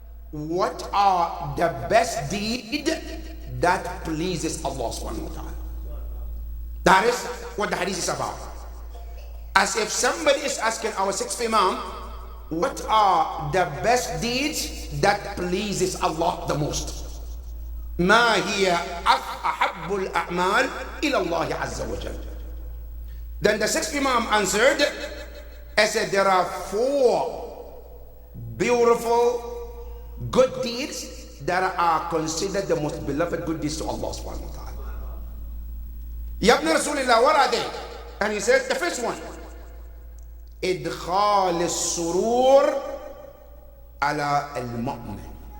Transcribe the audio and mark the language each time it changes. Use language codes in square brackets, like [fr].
[en] What are the best deed that pleases Allah subhanahu wa ta'ala? That is what the hadith is about. As if somebody is asking our sixth Imam, what are the best deeds that pleases Allah the most? [ar] ما هي أحب الأعمال إلى الله عز وجل. [en] Then the sixth Imam answered, I said there are 4 beautiful good deeds that are considered the most beloved good deeds to Allah subhanahu wa ta'ala. Ya ibn Rasulullah, what are they? And he said the first one, [ar] إدخال السرور على المؤمن.